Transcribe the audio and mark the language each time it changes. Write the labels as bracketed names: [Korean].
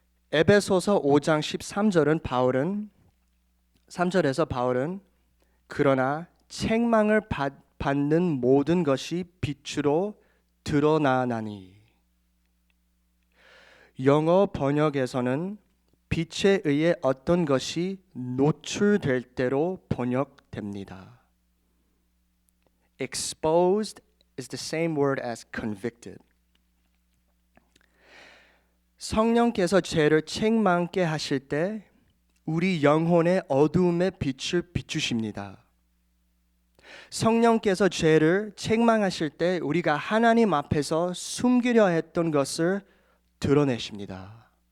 [Korean] 에베소서 5장 13절은 3절에서 바울은 그러나 책망을 받는 모든 것이 빛으로 드러나나니, 영어 번역에서는 빛에 의해 어떤 것이 노출될 때로 번역됩니다. [English] Exposed is the same word as convicted. [Korean] 성령께서 죄를 책망케 하실 때 우리 영혼의 어두움의 빛을 비추십니다. 성령께서 죄를 책망하실 때 우리가 하나님 앞에서 숨기려 했던 것을 드러내십니다.